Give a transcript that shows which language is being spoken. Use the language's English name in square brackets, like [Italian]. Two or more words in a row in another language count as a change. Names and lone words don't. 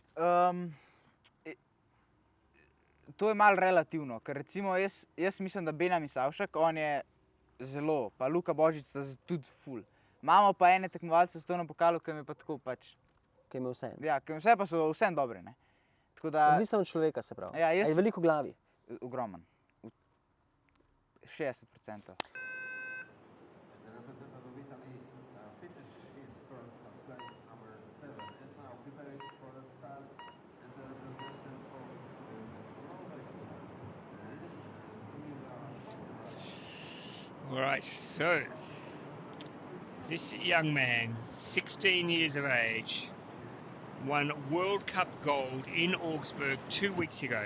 [Slovenian] To je malo relativno, ker recimo jaz mislim, da Benjamin Savšak, on je zelo, pa Luka Božič sta tudi ful. Imamo pa ene tekmovalce v svetovnem pokalu, ki mi pa tako pač, Kaj ima vse? ja, ki vse pa so vsem dobri, ne. Tako da, Odvisno od človeka, se pravi. Ja, A jaz- je veliko v glavi. ogromen. 60%. [English] All right, so this young man, 16 years of age, won World Cup gold in Augsburg 2 weeks ago.